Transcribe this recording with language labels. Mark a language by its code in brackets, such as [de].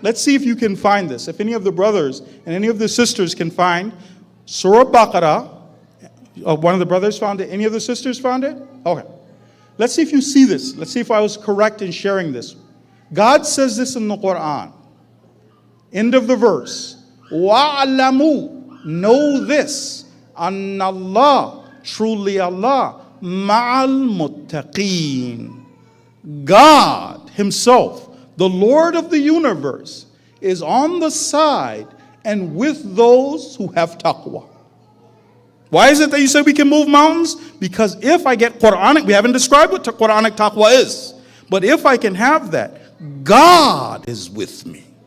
[en] Let's see if you can find this. If any of the brothers and any of the sisters can find Surah Baqarah. One of the brothers found it. Any of the sisters found it? Okay. Let's see if you see this. Let's see if I was correct in sharing this. God says this in the Quran. End of the verse. [ar] وَعْلَمُوا, [en] know this, [ar] أَنَّ اللَّهَ, [en] truly Allah, [ar] مَعَ الْمُتَّقِينَ. [en] God himself, the Lord of the universe, is on the side and with those who have taqwa. Why is it that you say we can move mountains? Because if I get Quranic, we haven't described what Quranic taqwa is, but if I can have that, God is with me.